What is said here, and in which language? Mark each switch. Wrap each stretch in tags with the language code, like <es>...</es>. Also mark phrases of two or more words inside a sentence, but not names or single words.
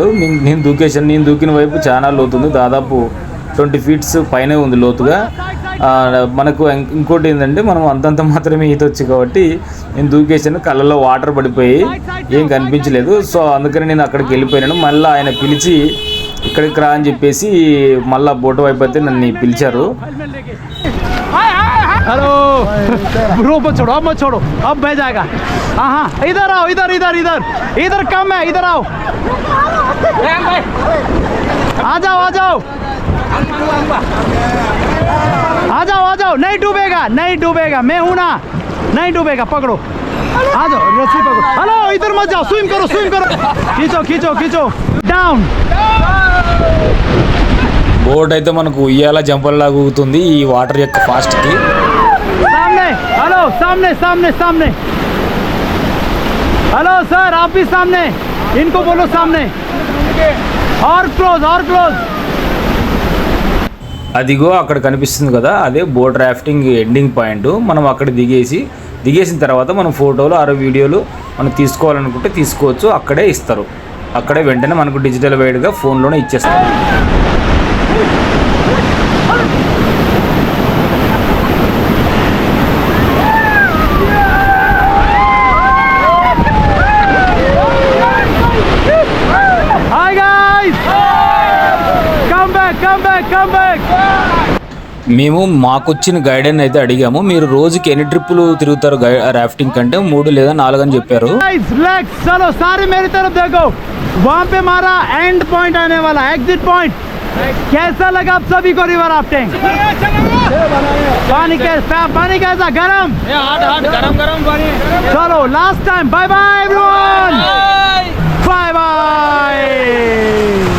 <te>నేను దూకేసాను. నేను దూకిన వైపు చాలా లోతుంది, దాదాపు 20 feet పైనే ఉంది లోతుగా. మనకు ఇంకోటి ఏంటంటే మనం అంతంత మాత్రమే ఈత వచ్చు కాబట్టి నేను దూకేసాను, కళ్ళలో వాటర్ పడిపోయి ఏం కనిపించలేదు. సో అందుకని నేను అక్కడికి వెళ్ళిపోయాను. మళ్ళీ ఆయన పిలిచి ఇక్కడికి రా అని చెప్పేసి మళ్ళీ బోట్ వైపు అయితే నన్ను పిలిచారు.</te> <en>hello bro,</en> <hi>मत छोड़ो अब बह जाएगा. हाँ इधर आओ, इधर कम है, इधर आओ. आ जाओ आ जाओ आ जाओ आ जाओ, नहीं डूबेगा नहीं डूबेगा, मैं हूं ना, नहीं डूबेगा, पकड़ो आ जाओ, रस्सी पकड़ो। हेलो इधर मत जाओ, स्विम करो खींचो खींचो खींचो डाउन।</hi> <te>బోట్ అయితే మనకు ఉయ్యాల జంపల్లాగా ఊగుతుంది ఈ వాటర్ యొక్క ఫాస్ట్ కి.</te> <hi>सामने हेलो, सामने सामने सामने,</hi> <en>hello sir</en> <hi>आप भी सामने, इनको बोलो सामने, और क्लोज और क्लोज।</hi> <te>అదిగో అక్కడ కనిపిస్తుంది కదా, అదే</te> <en>boat rafting ending point.</en> <te>మనం అక్కడ దిగేసిన తర్వాత మనం ఫోటోలు ఆరో వీడియోలు మనం తీసుకోవాలనుకుంటే తీసుకోవచ్చు, అక్కడే ఇస్తారు. అక్కడే వెంటనే మనకు డిజిటల్ వైడ్గా ఫోన్లోనే ఇచ్చేస్తారు.</te> <en>Hi guys, come back come back come back.</en> <te>మేము మాకొచ్చిన గైడెన్ అయితే అడిగాము, మీరు రోజుకి ఎన్ని ట్రిప్పులు తిరుగుతారు రాఫ్టింగ్ కంటే 3 లేదా 4 అని చెప్పారు.</te> <en>Guys, relax,</en> <hi>चलो सारे मेरी तरफ देखो, वहाँ पे हमारा</hi> <en>end point</en> <hi>आने वाला,</hi> <en>exit point.</en> <hi>कैसा लगा आप सभी को</hi> <en>river rafting?</en> <hi>पानी कैसा गरम? गरम पानी। चलो</hi> <en>last time, bye bye everyone, bye bye.</en>